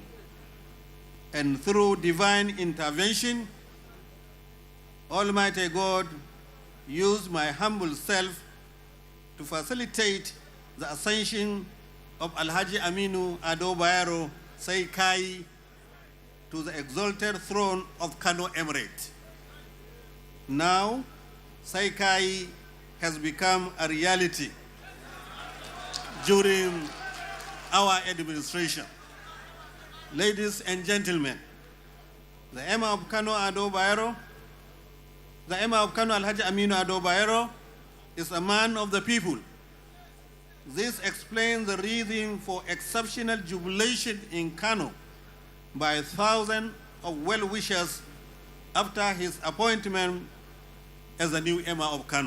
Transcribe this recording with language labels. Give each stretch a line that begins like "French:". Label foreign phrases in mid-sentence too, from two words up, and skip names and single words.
English: And through divine intervention, Almighty God used my humble self to facilitate the ascension of Alhaji Aminu Ado Bayero Saikai to the exalted throne of Kano Emirate. Now, Saikai has become a reality during our administration. Ladies and gentlemen, the Emir of Kano Ado Bayero, the Emir of Kano Alhaji Aminu Ado Bayero is a man of the people. This explains the reason for exceptional jubilation in Kano by thousands of well-wishers after his appointment as the new Emir of Kano.